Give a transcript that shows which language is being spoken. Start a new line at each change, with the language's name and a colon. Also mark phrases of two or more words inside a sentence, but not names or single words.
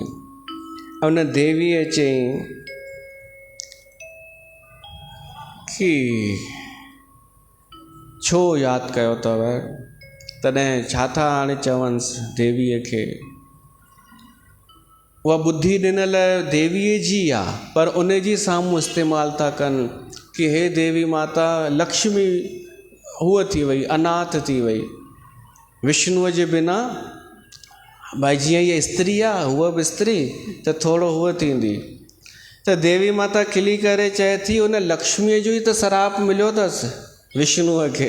Sindhi: उन देवीअ चयईं कि छो यादि कयो अथव? तॾहिं छा था हाणे चवनिसि देवीअ खे? उहा ॿुधी ॾिनल देवीअ जी आहे, पर उन जी साम्हूं इस्तेमालु था कनि कि हे देवी माता लक्ष्मी हूअ थी वई, अनाथ थी वई। विष्णुअ जे बिना भाई जीअं हीअ स्त्री आहे, हूअ बि स्त्री, त थोरो हूअ थींदी। त देवी माता खिली करे चए थी उन लक्ष्मीअ जो ई त श्राप मिलियो अथसि विष्णुअ खे।